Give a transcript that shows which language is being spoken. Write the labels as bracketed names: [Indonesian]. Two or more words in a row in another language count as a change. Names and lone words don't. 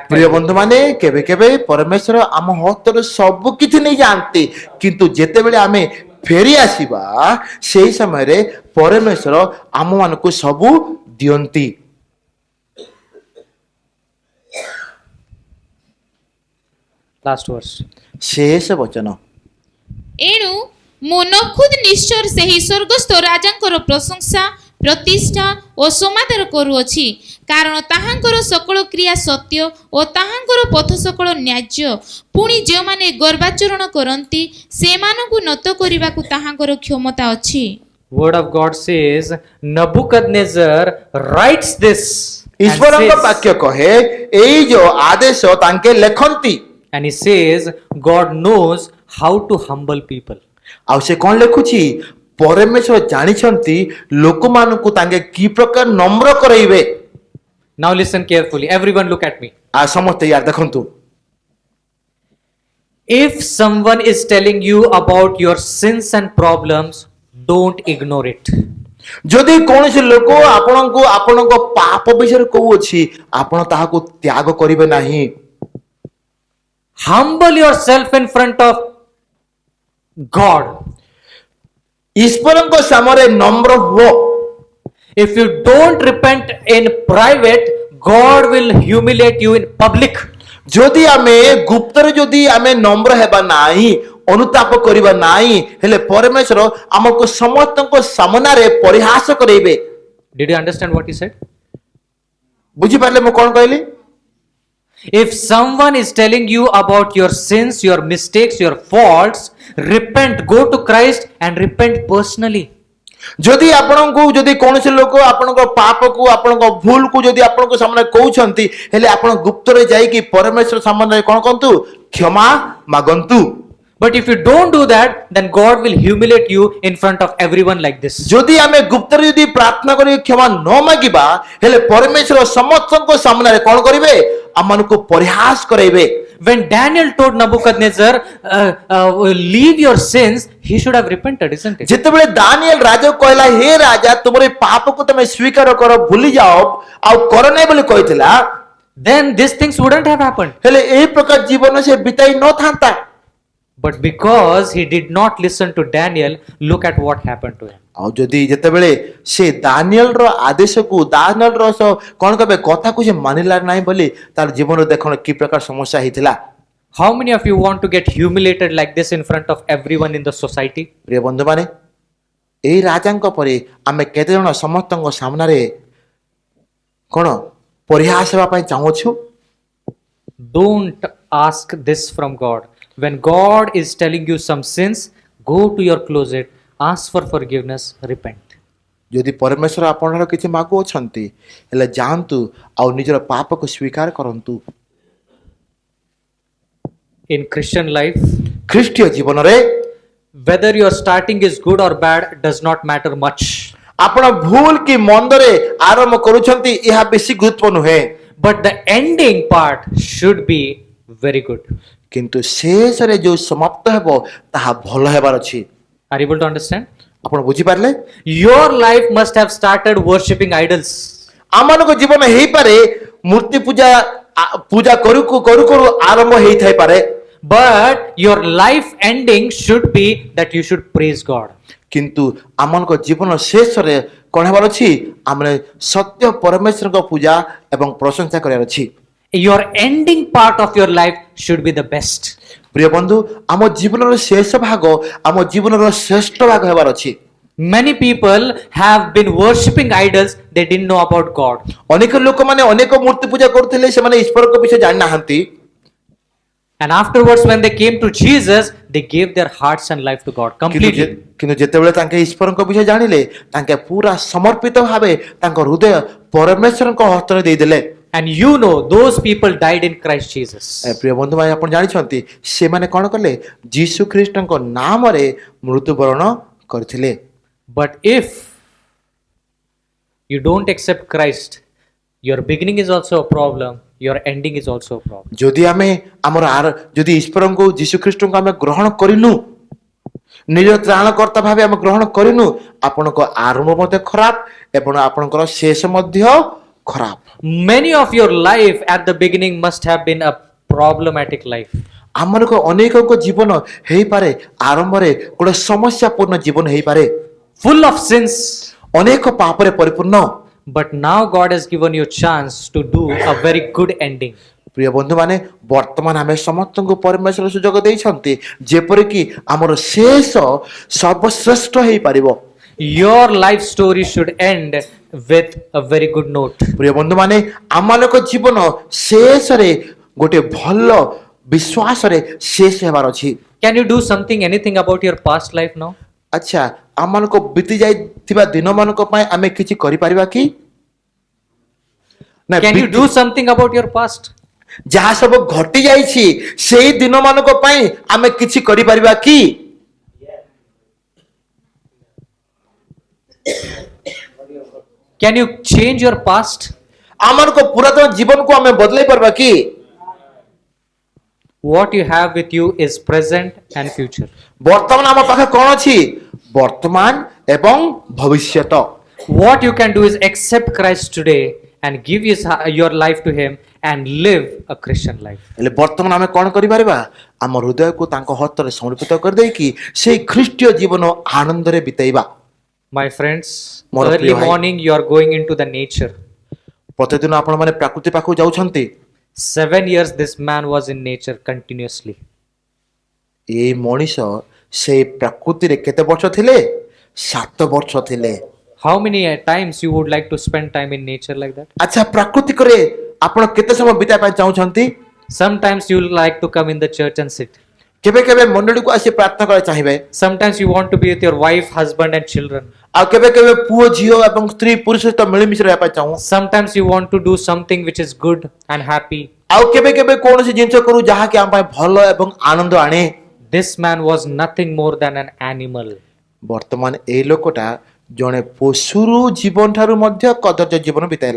[Odia] ପ୍ରିୟ ବନ୍ଧୁମାନେ, କେବେ କେବେ ପରମେଶ୍ୱର ଆମ ହସ୍ତରୁ ସବୁ କିଛି ନେଇ ଯାଆନ୍ତି, କିନ୍ତୁ ଯେତେବେଳେ ଆମେ ଫେରି ଆସିବା ସେଇ ସମୟରେ ପରମେଶ୍ୱର ଆମମାନଙ୍କୁ ସବୁ ଦିଅନ୍ତି। [English] Last verse. [Odia] ଶେଷ ବଚନ ଏଣୁ ମୁଁ ନଖୁଦ ନିଶ୍ଚର ସେହି ସ୍ୱର୍ଗସ୍ଥ ରାଜାଙ୍କର ପ୍ରଶଂସା ପ୍ରତିଷ୍ଠା ଓ ସମାଦର କରୁଅଛି, କାରଣ ତାହାଙ୍କର ସକଳ କ୍ରିୟା ସତ୍ୟ ଓ ତାହାଙ୍କର ପଥ ସକଳ ନ୍ୟାଯ୍ୟ। ପୁଣି ଯେଉଁମାନେ ଗର୍ବାଚରଣ କରନ୍ତି ସେମାନଙ୍କୁ ନତ କରିବାକୁ ତାହାଙ୍କର କ୍ଷମତା ଅଛି। [English] Word of God says, Nebuchadnezzar writes this and [Odia] ଈଶ୍ୱରଙ୍କ [English] says, [Odia] ବାକ୍ୟ କହେ ଏଇ ଯୋଉ ଆଦେଶ ତାଙ୍କେ ଲେଖନ୍ତି [English] and he says, God knows how to humble people. [Odia] ଆଉ ସେ କଣ ଲେଖୁଛି ପରମେଶ୍ୱର ଜାଣିଛନ୍ତି ଲୋକମାନଙ୍କୁ ତାଙ୍କେ କି ପ୍ରକାର ନମ୍ର କରେଇବେ। [English] Now listen carefully. Everyone look at me. [Odia] ଆଉ ସମସ୍ତେ ୟାର ଦେଖନ୍ତୁ [English] If someone is telling you about your sins and problems, don't ignore it. [Odia] ଯଦି କୌଣସି ଲୋକ ଆପଣଙ୍କୁ ଆପଣଙ୍କ ପାପ ବିଷୟରେ କହୁଅଛି ଆପଣ ତାହାକୁ ତ୍ୟାଗ କରିବେ ନାହିଁ। [English] Humble yourself in front of God. [Odia] ଈଶ୍ୱରଙ୍କ ସାମରେ ନମ୍ର ହୁଅ। [English] If you don't repent in private, God will humiliate you in public. [Odia] ଯଦି ଆମେ ଗୁପ୍ତରେ ଯଦି ଆମେ ନମ୍ର ହେବା ନାହିଁ ଅନୁତାପ କରିବା ନାହିଁ ହେଲେ ପରମେଶ୍ୱର ଆମକୁ ସମସ୍ତଙ୍କ ସାମ୍ନାରେ ପରିହାସ କରେଇବେ। [English] Did you understand what he said? [Odia] ବୁଝିପାରିଲେ ମୁଁ କଣ କହିଲି? [English] If someone is telling you about your sins, your mistakes, your faults, repent, go to Christ and repent personally. [Odia] ଯଦି ଆପଣଙ୍କୁ ଯଦି କୌଣସି ଲୋକ ଆପଣଙ୍କ ପାପକୁ ଆପଣଙ୍କ ଭୁଲକୁ ଯଦି ଆପଣଙ୍କ ସାମ୍ନାରେ କହୁଛନ୍ତି ହେଲେ ଆପଣ ଗୁପ୍ତରେ ଯାଇକି ପରମେଶ୍ୱର ସାମ୍ନାରେ କଣ କରନ୍ତୁ କ୍ଷମା ମାଗନ୍ତୁ। [English] But if you don't do that, then God will humiliate you in front of everyone like this. [Odia] ଯଦି ଆମେ ଗୁପ୍ତରେ ଯଦି ପ୍ରାର୍ଥନା କରି କ୍ଷମା ନ ମାଗିବା ହେଲେ ପରମେଶ୍ୱର ସମସ୍ତଙ୍କ ସାମ୍ନାରେ କଣ କରିବେ ଆମମାନଙ୍କୁ ପରିହାସ କରାଇବେ। [English] When Daniel told Nebuchadnezzar, leave your sins, he should have repented, isn't it? [Odia] ଯେତେବେଳେ ଦାନିଏଲ ରାଜା କହିଲା ହେ ରାଜା ତୁମର ଏ ପାପକୁ ତମେ ସ୍ୱୀକାର କର ଭୁଲି ଯାଅ ଆଉ କର ନାହିଁ ବୋଲି କହିଥିଲା [English] Then these things wouldn't have happened. [Odia] ହେଲେ ଏହି ପ୍ରକାର ଜୀବନ ସେ ବିତାଇ ନଥାନ୍ତା। [English] But because he did not listen to Daniel, look at what happened to him. [Odia] ଆଉ ଯଦି ଯେତେବେଳେ ସେ ଦାନିଏଲର ଆଦେଶକୁ ଦାନିଏଲର କଣ କହିବେ କଥାକୁ ସେ ମାନିଲା ନାହିଁ ବୋଲି ତାର ଜୀବନରେ ଦେଖଣ କି ପ୍ରକାର ସମସ୍ୟା ହେଇଥିଲା। [English] How many of you want to get humiliated like this in front of everyone in the society? [Odia] ପ୍ରିୟ ବନ୍ଧୁମାନେ ଏଇ ରାଜାଙ୍କ ପରେ ଆମେ କେତେ ଜଣ ସମସ୍ତଙ୍କ ସାମ୍ନାରେ କଣ ପରିହାସ ହେବା ପାଇଁ ଚାହୁଁଛୁ? [English] Don't ask this from God. When God is telling you some sins, go to your closet, ask for forgiveness, repent. [Odia] ଯଦି ପରମେଶ୍ୱର ଆପଣଙ୍କର କିଛି ମାଗୁଅଛନ୍ତି ହେଲେ ଯାଆନ୍ତୁ ଆଉ ନିଜର ପାପକୁ ସ୍ୱୀକାର କରନ୍ତୁ। [English] In Christian life, [Odia] ଖ୍ରୀଷ୍ଟୀୟ ଜୀବନରେ [English] whether your starting is good or bad does not matter much. [Odia] ଆପଣ ଭୁଲ କି ମନ୍ଦରେ ଆରମ୍ଭ କରୁଛନ୍ତି ଏହା ବେଶୀ ଗୁରୁତ୍ୱ ନୁହେଁ [English] But the ending part should be very good. [Odia] କିନ୍ତୁ ଶେଷରେ ଯୋଉ ସମାପ୍ତ ହେବ ତାହା ଭଲ ହେବାର ଅଛି। [English] Are you able to understand? [Odia] ଆପଣ ବୁଝିପାରିଲେ? [English] Your life must have started worshipping idols. [Odia] ଆମମାନଙ୍କ ଜୀବନ ହେଇପାରେ ମୂର୍ତ୍ତି ପୂଜା କରୁ କରୁ ଆରମ୍ଭ ହେଇଥାଇପାରେ [English] But your life ending should be that you should praise God. [Odia] କିନ୍ତୁ ଆମମାନଙ୍କ ଜୀବନ ଶେଷରେ କଣ ହେବାର ଅଛି ଆମେ ସତ୍ୟ ପରମେଶ୍ୱରଙ୍କ ପୂଜା ଏବଂ ପ୍ରଶଂସା କରିବାର ଅଛି। [English] Your ending part of your life should be the best. [Odia] ପ୍ରିୟ ବନ୍ଧୁ ଆମ ଜୀବନର ଶେଷ ଭାଗ ଆମ ଜୀବନର ଶ୍ରେଷ୍ଠ ଭାଗ ହେବାର ଅଛି। [English] Many people have been worshipping idols, they didn't know about God. [Odia] ଅନେକ ଲୋକମାନେ ଅନେକ ମୂର୍ତ୍ତି ପୂଜା କରୁଥିଲେ ସେମାନେ ଈଶ୍ୱରଙ୍କ ବିଷୟ ଜାଣିନାହାନ୍ତି [English] And afterwards, when they came to Jesus, they gave their hearts and life to God completely. [Odia] କିନ୍ତୁ ଯେତେବେଳେ ତାଙ୍କେ ଈଶ୍ୱରଙ୍କ ବିଷୟ ଜାଣିଲେ ତାଙ୍କେ ପୁରା ସମର୍ପିତ ଭାବେ ତାଙ୍କ ହୃଦୟ ପରମେଶ୍ୱରଙ୍କ ହସ୍ତରେ ଦେଇଦେଲେ। [English] And you know, those people died in Christ Jesus. [Odia] ପ୍ରିୟ ବନ୍ଧୁମାନେ ଆପଣ ଜାଣିଛନ୍ତି ସେମାନେ କଣ କଲେ ଯୀଶୁ ଖ୍ରୀଷ୍ଟଙ୍କ ନାମରେ ମୃତ୍ୟୁବରଣ କରିଥିଲେ। [English] But if you don't accept Christ, your beginning is also a problem, your ending is also a problem. [Odia] ଯଦି ଆମେ ଆମର ଯଦି ଈଶ୍ୱରଙ୍କୁ ଯୀଶୁ ଖ୍ରୀଷ୍ଟଙ୍କୁ ଆମେ ଗ୍ରହଣ କରିନୁ ନିଜ ତ୍ରାଣକର୍ତ୍ତା ଭାବେ ଆମେ ଗ୍ରହଣ କରିନୁ ଆପଣଙ୍କ ଆରମ୍ଭ ମଧ୍ୟ ଖରାପ ଏବଂ ଆପଣଙ୍କର ଶେଷ ମଧ୍ୟ ଖରାପ। [English] Many of your life at the beginning must have been a problematic life. [Odia] ଆମମାନଙ୍କ ଅନେକଙ୍କ ଜୀବନ ହେଇପାରେ ଆରମ୍ଭରେ ଗୋଟେ ସମସ୍ୟାପୂର୍ଣ୍ଣ ଜୀବନ ହେଇପାରେ, [English] full of sins. [Odia] ଅନେକ ପାପରେ ପରିପୂର୍ଣ୍ଣ। [English] But now God has given you a chance to do a very good ending. [Odia] ପ୍ରିୟ ବନ୍ଧୁମାନେ, ବର୍ତ୍ତମାନ ଆମେ ସମସ୍ତଙ୍କୁ ପରମେଶ୍ୱର ସୁଯୋଗ ଦେଇଛନ୍ତି ଯେପରିକି ଆମର ଶେଷ ସର୍ବଶ୍ରେଷ୍ଠ ହେଇପାରିବ। [English] Your life story should end with a very good note. [Odia] ପ୍ରିୟ ବନ୍ଧୁମାନେ, ଆମମାନଙ୍କ ଜୀବନ ଶେଷରେ ଗୋଟେ ଭଲ ବିଶ୍ୱାସରେ ଶେଷ ହେବାର ଅଛି। [English] Can you do something, anything about your past life now? [Odia] ଆଚ୍ଛା, ଆମମାନଙ୍କ ବିତି ଯାଇଥିବା ଦିନମାନଙ୍କ ପାଇଁ ଆମେ କିଛି କରିପାରିବା କି? ନା [English] Can you do something about your past? [Odia] ଯାହା ସବୁ ଘଟି ଯାଇଛି ସେଇ ଦିନମାନଙ୍କ ପାଇଁ ଆମେ କିଛି କରିପାରିବା କି? [English] Can you change your past? [Odia] ଆମମାନଙ୍କ ପୁରାତନ ଜୀବନକୁ ଆମେ ବଦଳେଇ ପାରିବା କି? [English] What you have with you is present and future. [Odia] ବର୍ତ୍ତମାନ ଆମ ପାଖରେ କ'ଣ ଅଛି? ବର୍ତ୍ତମାନ ଏବଂ ଭବିଷ୍ୟତ। [English] What you can do is accept Christ today and give your life to Him and live a Christian life. [Odia] ହେଲେ ବର୍ତ୍ତମାନ ଆମେ କ'ଣ କରିପାରିବା? ଆମ ହୃଦୟକୁ ତାଙ୍କ ହସ୍ତରେ ସମର୍ପିତ କରିଦେଇକି ସେଇ ଖ୍ରୀଷ୍ଟୀୟ ଜୀବନ ଆନନ୍ଦରେ ବିତେଇବା। [English] My friends, [Odia] ମୋର [English] early [Odia] ପ୍ରିୟ ଭାଇ। [English] morning you are going into the nature. [Odia] ପ୍ରତିଦିନ ଆପଣମାନେ ପ୍ରକୃତି ପାଖକୁ ଯାଉଛନ୍ତି। [English] 7 years this man was in nature continuously. [Odia] ଏଇ ମଣିଷ ସେଇ ପ୍ରକୃତିରେ କେତେ ବର୍ଷ ଥିଲେ? 7 ବର୍ଷ ଥିଲେ। [English] How many times you would like to spend time in nature like that? [Odia] ଆଚ୍ଛା, ପ୍ରାକୃତିକରେ ଆପଣ କେତେ ସମୟ ବିତାଇବା ପାଇଁ ଚାହୁଁଛନ୍ତି? [English] Sometimes you like to come in the church and sit. [Odia] କେବେ କେବେ ମଣ୍ଡଳୀକୁ ଆସି ପ୍ରାର୍ଥନା କରିବାକୁ ଚାହିଁବେ, [English] Sometimes you want to be with your wife, husband and children. [Odia] ଆଉ କେବେ କେବେ ପୁଅ ଝିଅ ଏବଂ ସ୍ତ୍ରୀ ପୁରୁଷ ସହିତ ମିଳିମିଶି ରହିବା ପାଇଁ ଚାହୁଁ, [English] Sometimes you want to do something which is good and happy. [Odia] ଆଉ କେବେ କେବେ କୌଣସି ଜିନିଷ କରୁ ଯାହାକି ଆମ ପାଇଁ ଭଲ ଏବଂ ଆନନ୍ଦ ଆଣେ। [English] This man was nothing more than an animal. [Odia] ବର୍ତ୍ତମାନ ଏଇ ଲୋକଟା ଜଣେ ପଶୁରୁ ଜୀବନ ଠାରୁ ମଧ୍ୟ କଦର୍ଯ୍ୟ ଜୀବନ ବିତାଇଲା।